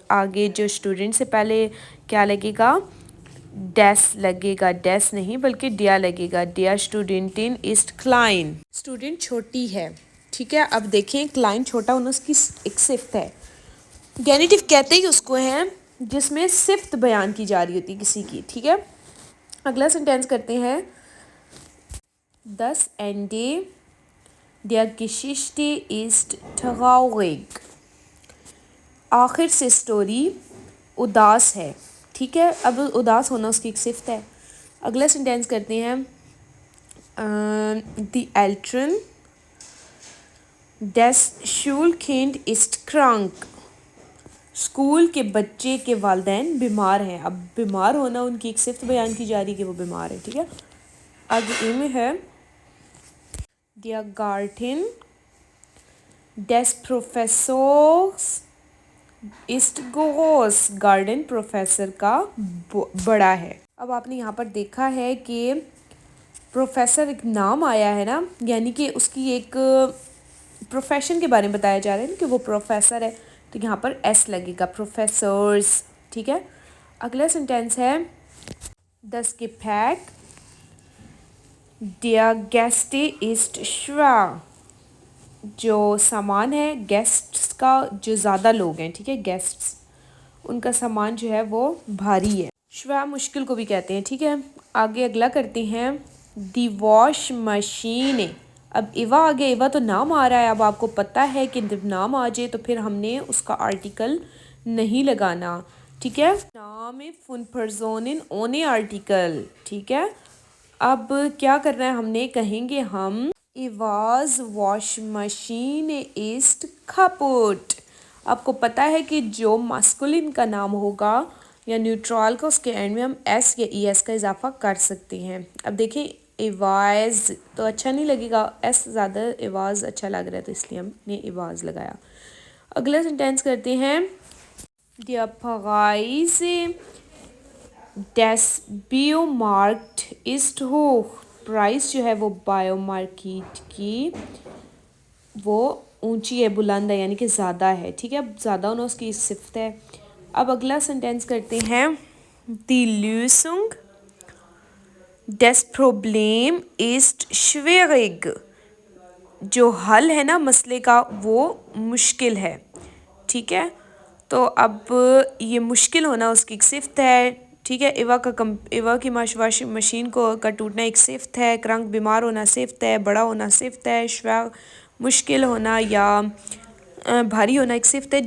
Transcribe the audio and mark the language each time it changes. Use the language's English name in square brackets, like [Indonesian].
[Hindi] आगे जो स्टूडेंट से पहले क्या लगेगा, डेस लगेगा, डेस नहीं बल्कि डिया लगेगा, [German] डिया स्टूडेंटिन इस्ट क्लाइन। [Hindi] स्टूडेंट छोटी है। ठीक है, अब देखें क्लाइन छोटा होना उसकी एक सिफ्त है। गैनिटिव कहते ही उसको हैं जिसमें सिफ्त बयान की जा रही होती है किसी की। ठीक है, अगला सेंटेंस करते हैं। [German] Das Ende der Geschichte ist traurig। [Hindi] आखिर से स्टोरी उदास है। ठीक है, अब उदास होना उसकी एक सिफ्त है। अगला सेंटेंस करते हैं। [German] Die Eltern des Schulkind ist krank। [Hindi] School के बच्चे के वालिदैन बीमार हैं। अब बीमार होना उनकी एक सिफ्त बयान की जा रही है कि वो बीमार है। ठीक है, आगे ए में है [German] Der Garten des Professors ist groß। [Hindi] Garden professor का बड़ा है। अब आपने यहाँ पर देखा है कि प्रोफेसर एक नाम आया है ना, यानी कि उसकी एक प्रोफेशन के बारे में बताया जा रहा है कि वो प्रोफेसर है, तो यहाँ पर एस लगेगा, प्रोफेसर्स। ठीक है, अगला सेंटेंस है। [German] Das Gepäck der Gäste ist schwer। [Hindi] जो सामान है गेस्ट्स का, जो ज़्यादा लोग हैं, ठीक है, गेस्ट्स, उनका सामान जो है वो भारी है। श्वा मुश्किल को भी कहते हैं। ठीक है, आगे अगला करते हैं। दी वॉश मशीन। अब इवा आ गया, इवा तो नाम आ रहा है। अब आपको पता है कि जब नाम आ जाए तो फिर हमने उसका आर्टिकल नहीं लगाना। ठीक है, नाम [German] फुन परजोनिन ओने आर्टिकल। [Hindi] ठीक है, अब क्या करना है, हमने कहेंगे हम [German] इवाज वॉश मशीन इस्ट कापुट। [Hindi] आपको पता है कि जो मास्कुलिन का नाम होगा या न्यूट्रल का, उसके एंड में हम एस या ई एस का इजाफा कर सकते हैं। अब देखें, इवाज तो अच्छा नहीं लगेगा, एस ज़्यादा इवाज अच्छा लग रहा है, तो इसलिए हमने इवाज लगाया। अगला सेंटेंस करते हैं। [German] Der Preis des Biomarkt ist hoch। [Hindi] Price जो है वो बायोमार्केट की वो ऊंची है, बुलंद है, यानी कि ज़्यादा है। ठीक है, अब ज़्यादा होना उसकी सिफ्त है। अब अगला सेंटेंस करते हैं। [German] Die Lösung des Problem ist schwierig। [Hindi] जो हल है ना मसले का वो मुश्किल है। ठीक है, तो अब ये मुश्किल होना उसकी एक सिफ्त है। ठीक है। इवा की वाशिंग मशीन को का टूटना एक सिफ्त है, क्रंक बीमार होना सिफ्त है, बड़ा होना सिफ्त है, शिफा मुश्किल होना या भारी होना एक सिफ्त है।